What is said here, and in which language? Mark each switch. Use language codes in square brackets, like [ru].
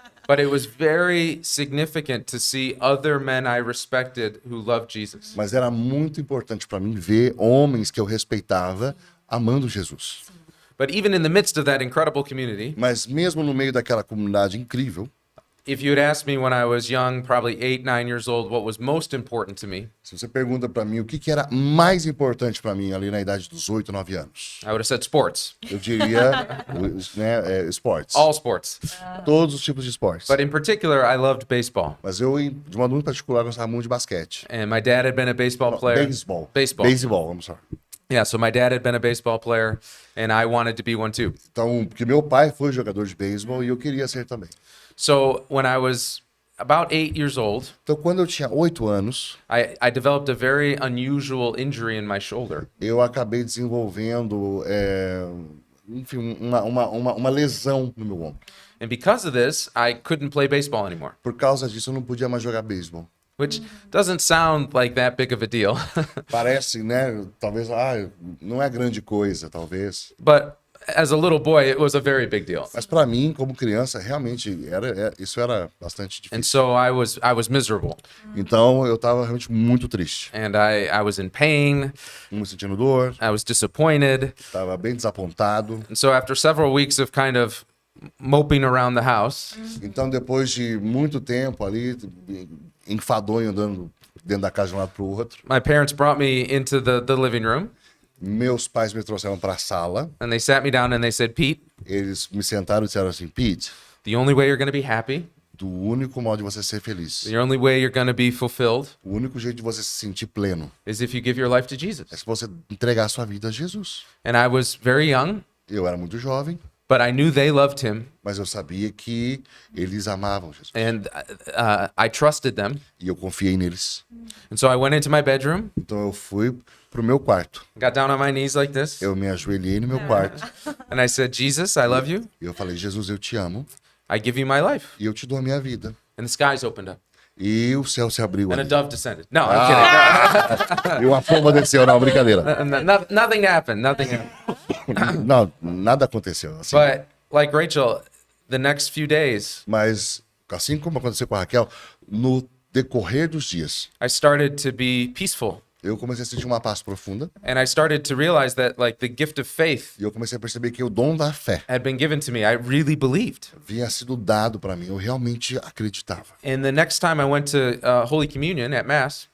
[en] But it was very significant to see other men I respected who loved Jesus. [pt] Mas era muito importante para mim ver homens que eu respeitava amando Jesus. [en] But even in the midst of that incredible community, [pt] Mas mesmo no meio daquela comunidade incrível, [en] if you had asked me when I was young, probably 8, 9 years old, what was most important to me, [pt] se você pergunta para mim o que era mais importante para mim ali na idade dos 8, 9 anos, [en] I would have said sports, [pt] eu diria esportes. [en] all sports. [pt] Todos os tipos de esportes. [en] But in particular, I loved baseball. [pt] Mas eu, de modo muito particular, gostava muito de basquete. [en] And my dad had been a baseball player. [pt] Beisebol. [en] Baseball. [pt] Beisebol, vamos lá. [en] Yeah, so my dad had been a baseball player, and I wanted to be one too. [pt] Então, porque meu pai foi jogador de beisebol e eu queria ser também. [en] So when I was about 8 years old, [pt] Então, quando eu tinha 8 anos, [en] I developed a very unusual injury in my shoulder. [pt] eu acabei desenvolvendo, enfim, uma lesão no meu ombro. [en] And because of this, I couldn't play baseball anymore, [pt] Por causa disso, eu não podia mais jogar beisebol. [en] which doesn't sound like that big of a deal. [pt] Parece, né? Talvez, não é grande coisa, talvez. [en] But as a little boy, it was a very big deal. [pt] Mas para mim, como criança, realmente isso era bastante [en] And [pt] difícil. [en] so I was miserable, [pt] Então, eu estava realmente muito triste. [en] and I was in pain. [pt] Me sentindo dor, [en] I was disappointed. [pt] estava bem desapontado. [en] And so after several weeks of kind of moping around the house, [pt] Então, depois de muito tempo ali, enfadonho andando dentro da casa de um lado para o outro, [en] my parents brought me into the living room, [pt] meus pais me trouxeram para a sala. [en] and they sat me down and they said, Pete, [pt] Eles me sentaram e disseram assim, Pete, [en] the only way you're going to be happy, [pt] do único modo de você ser feliz, [en] the only way you're going to be fulfilled [pt] o único jeito de você se sentir pleno, [en] is if you give your life to [pt] é [en] Jesus. [pt] se você entregar a sua vida a Jesus. [en] And I was very young, [pt] Eu era muito jovem, [en] but I knew they loved him, [pt] mas eu sabia que eles amavam Jesus. [en] and I trusted them. [pt] E eu confiei neles. [en] And so I went into my bedroom, [pt] Então eu fui pro meu quarto. [en] got down on my knees like this, [pt] Eu me ajoelhei no meu quarto [en] and I said, Jesus, I love you. [pt] e eu falei, Jesus, eu te amo [en] I give you my life. [pt] e eu te dou a minha vida. [en] And the skies opened up, [pt] E o céu se abriu [en] and a [pt] ali. [en] dove descended. No, I'm kidding. [pt] E uma pomba desceu, não, brincadeira. [en] Nothing happened. Nothing happened. [pt] Não, nada aconteceu. Assim. [en] But like Rachel, the next few days, [pt] Mas, assim como aconteceu com a Raquel, no decorrer dos dias, [en] I started to be peaceful. [pt] eu comecei a sentir uma paz profunda. [en] And I started to realize that like the gift of faith [pt] E eu comecei a perceber que o dom da fé [en] had been given to me. I really believed. [pt] havia sido dado para mim. Eu realmente acreditava. [en] And the next time I went to Holy Communion at Mass,